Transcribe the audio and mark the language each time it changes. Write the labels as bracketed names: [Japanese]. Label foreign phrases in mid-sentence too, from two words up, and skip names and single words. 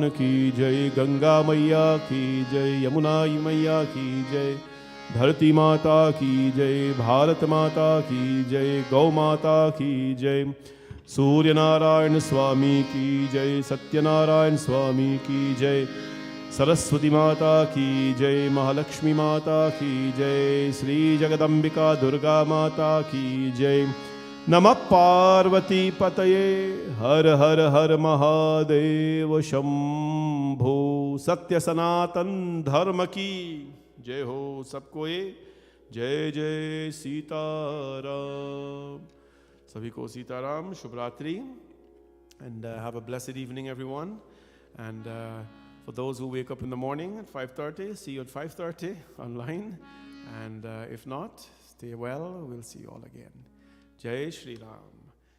[Hindi] की जय, गंगा मैया की जय, यमुना मैया की जय, धरती माता की जय, भारत माता की जय, गौ माता की जय, सूर्य नारायण स्वामी की जय, सत्यनारायण स्वामी की जय, सरस्वती माता की जय, महालक्ष्मी माता की जय, श्री जगदम्बिका दुर्गा माता की जय। [Sanskrit] नमः पार्वती पतये हर हर हर महादेव शंभो। [Hindi] सत्य सनातन धर्म की जय हो। सबको ये जय जय सीताराम। सभी को सीताराम, शुभ रात्रि, [English] and have a blessed evening everyone. And for those who wake up in the morning at 5:30, see you at 5:30 online, and if not, stay well. We'll see you all again. [Hindi] जय श्री राम.